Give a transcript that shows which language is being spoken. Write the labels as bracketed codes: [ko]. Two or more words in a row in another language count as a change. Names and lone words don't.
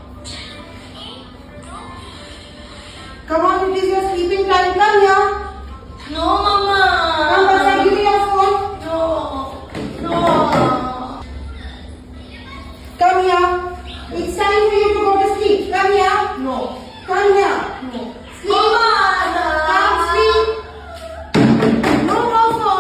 [en] Come on, it is your sleeping time. Come here. No, Mama. Come, Bachcha, give me your phone. No. Come here. It's time for you to go to sleep. Come here. No. Come here. No. Sleep. Mama. Come sleep. No phone.